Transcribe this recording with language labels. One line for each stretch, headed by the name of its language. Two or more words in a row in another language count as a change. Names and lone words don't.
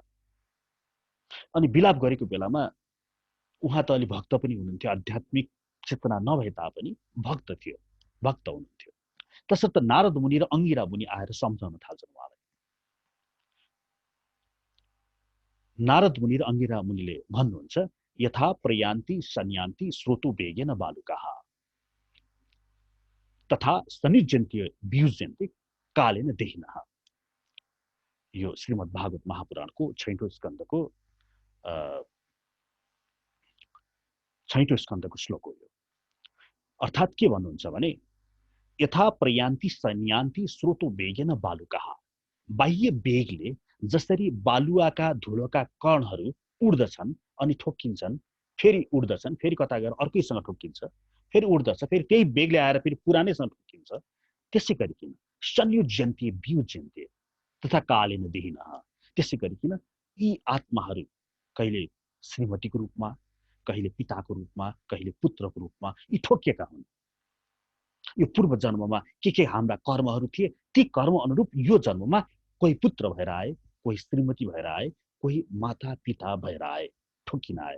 Nepali: अनि विलाप गरेको बेलामा उहाँ त अलि भक्त पनि हुनुहुन्थ्यो, आध्यात्मिक चेतना नभए तापनि भक्त थियो, भक्त हुनुहुन्थ्यो। तसर्थ नारद मुनि र अंगिरा मुनि आएर सम्झाउन थाल्छन् उहाँलाई। नारद मुनि र अंगिरा मुनिले भन्नुहुन्छ,
Sanskrit: यथा प्रयान्ति सन्यान्ति स्रोतो वेगेन बालुकाः तथा सनिर्जन्ति वियुज्यन्ति कालेन देहिनः।
Nepali: यो श्रीमद् भागवत महापुराणको 6औं स्कन्धको 6औं स्कन्धको श्लोक हो यो। अर्थात् के भन्नुहुन्छ भने,
Sanskrit: यथा प्रयान्ति सन्यान्ति स्रोतो वेगेन बालुकाः,
Nepali: बाह्य वेगले जसरी बालुवाका धुलोका कणहरू उड्दछन् अनि ठोक्किन्छन्, फेरि उड्दछन्, फेरि कता गएर अर्कैसँग ठोक्किन्छ, फेरि उड्दछ, फेरि त्यही वेगले आएर फेरि पुरानैसँग ठोक्किन्छ, त्यसै गरिकन
Sanskrit: संयुज्यन्ते वियुज्यन्ते तथा कालेन देहिनः,
Nepali: त्यसै गरिकन यी आत्माहरू कहिले श्रीमतीको रूपमा, कहिले पिताको रूपमा, कहिले पुत्रको रूपमा यी ठोकिएका हुन्। यो पूर्व जन्ममा के हाम्रा कर्महरू थिए, ती कर्म अनुरूप यो जन्ममा कोही पुत्र भएर आए, कोही श्रीमती भएर आए, कोही माता पिता भएर आए, ठोकिन आए।